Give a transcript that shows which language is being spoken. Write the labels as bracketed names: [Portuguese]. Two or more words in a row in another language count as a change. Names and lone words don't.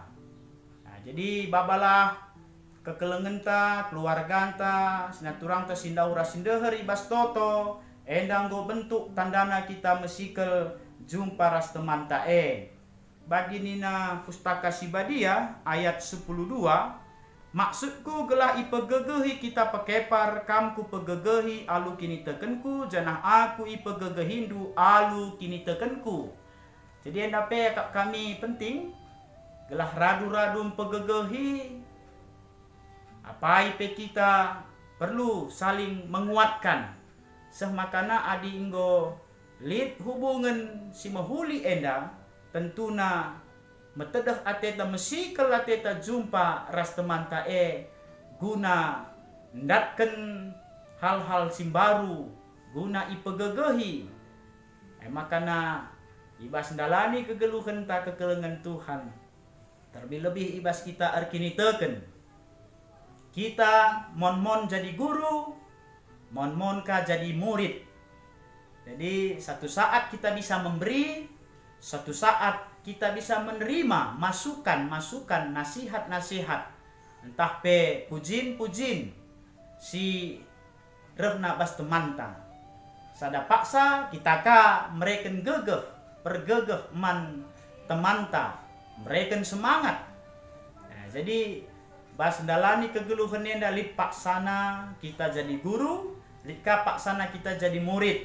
[Batak Karo] Nah, jadi babalah kekelengan ta keluarga ta sinaturang ta sindaura sindeher ibas toto endang go bentuk tandana kita mesikel jumpa ras teman ta bagi nina pustaka Sibadia ayat 10:2 maksudku gelah ipegegehi kita pekepar kamku pegegehi alu kini tekenku janah aku ipegegehindu alu kini tekenku. Jadi endape kami penting gelah radu-radu pegegehi apa ipe [Indonesian] kita perlu saling menguatkan [Batak Karo] semakana adi inggo lid hubungan si mahuli enda tentuna metedah ateta mesikal ateta jumpa ras teman ta guna ndatken hal-hal simbaru guna ipegegehi makana ibas ndalani kegeluhan ta kekelengan Tuhan terlebih ibas kita arkini teken kita mon-mon jadi guru mon-mon ka jadi murid. [Indonesian] Jadi satu saat kita bisa memberi, satu saat kita bisa menerima masukan-masukan, nasihat-nasihat. [Batak Karo] Entah pe pujin-pujin si rehna bas temanta. Sada paksa kita ka mereken gegeh, pergegeh man temanta, mereken semangat. Nah, jadi bas ndalani kegeluhan nenda lit paksana kita jadi guru, lit ka paksana kita jadi murid.